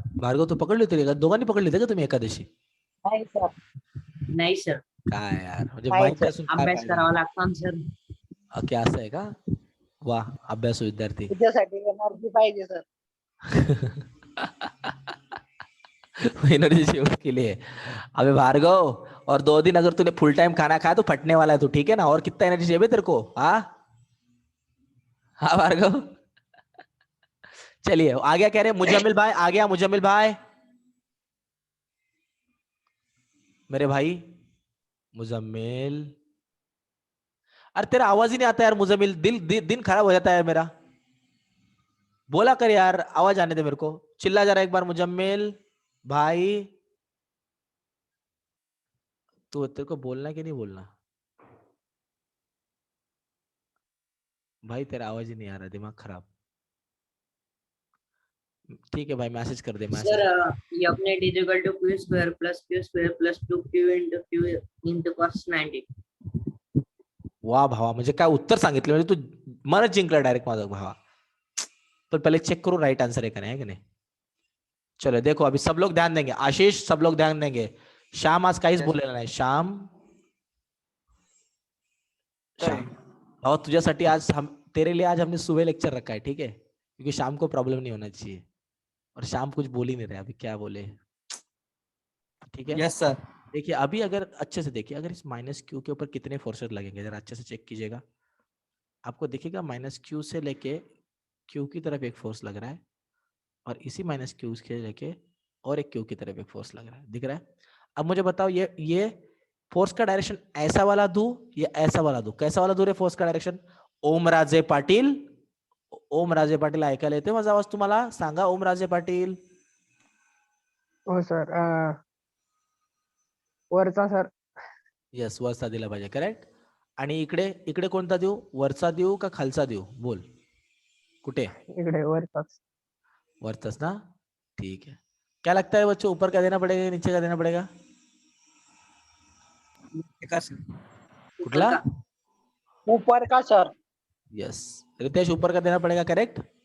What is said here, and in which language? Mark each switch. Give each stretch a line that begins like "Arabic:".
Marathi: भार्गव, तू पकडली होती का? दोघांनी पकडली होती का तुम्ही एकादशी? नाही सर. नाही सर. काय यार, म्हणजे नाही माहिती सर. असून काय अभ्यास फायदा? करावा लागतो ना सर. ओके, असं आहे का? वाह, अभ्यास विद्यार्थी। तुझ्यासाठी एनर्जी पाहिजे सर.
Hindi: एनर्जी चाहिए उसके लिए। अबे भार्गव, और 2 दिन अगर तूने फुल टाइम खाना खाया तो फटने वाला है तू, ठीक है ना? और कितना एनर्जी चाहिए बे तेरे को? हाँ हाँ भार्गव। चलिए आगे कह रहे हैं मुजम्मिल भाई, आ गया मुजम्मिल भाई, मेरे भाई मुजम्मिल। अरे तेरा आवाज ही नहीं आता यार मुजम्मिल, दिन खराब हो जाता है मेरा। बोला कर यार, आवाज आने दे मेरे को, चिल्ला जा रहा है एक बार मुजम्मिल भाई। तो तेरे को बोलना कि नहीं बोलना? भाई तेरा आवाज ही नहीं आ रहा, दिमाग खराब। ठीक है भाई, मैसेज कर दे सर मैसेज। ये अपने is equal to Q square plus 2q into q into cos 90.
Marathi: वा भावा, म्हणजे काय उत्तर सांगितलं, म्हणजे तू मनच जिंकला डायरेक्ट माझा भावा. पण
Hindi: पहले चेक करू राइट आंसर है का नहीं. चलो देखो, अभी सब लोग ध्यान देंगे. आशीष, सब लोग ध्यान देंगे. श्याम
Marathi: आज काहीच
English: Yes.
Marathi: बोललेला नाही. श्याम,
English: Sir.
Hindi: श्याम और
Marathi: तुझ्यासाठी
Hindi: आज हम तेरे लिए आज हमने सुबह लेक्चर रखा है, ठीक है, क्योंकि शाम को प्रॉब्लम नहीं होना चाहिए. और शाम कुछ बोल ही नहीं रहे, अभी क्या बोले. ठीक है.
English: Yes, sir.
Hindi: देखिए अभी अगर अच्छे से देखिए, अगर इस माइनस क्यू के ऊपर कितने फोर्सेस लगेंगे जरा अच्छे से चेक कीजिएगा. आपको दिखेगा माइनस क्यू से लेके क्यू की तरफ एक फोर्स लग रहा है, और इसी माइनस क्यू के लेके और एक क्यू की तरफ एक फोर्स लग रहा है. दिख रहा है. अब मुझे बताओ, ये फोर्स का डायरेक्शन ऐसा वाला दू या ऐसा वाला दू. कैसा वाला दू रे फोर्स का डायरेक्शन.
Marathi: ओमराजे पाटील, ओमराजे पाटील ऐकायला येते माझा आवाज तुम्हाला. सांगा ओमराजे पाटील. हो सर. वरचा सर. यस, वरचा दिला पाहिजे, करेक्ट. आणि इकडे इकडे कोणता देऊ, वरचा देऊ का खालचा देऊ, बोल. कुठे. इकडे वरचाच. वरचाच ना.
Hindi: ठीक है. क्या लगता है बच्चों, ऊपर का देना पड़ेगा नीचे का देना पड़ेगा.
Marathi: कुठला.
Hindi: ऊपर का सर. यस, रितेश ऊपर का देना पड़ेगा, करेक्ट.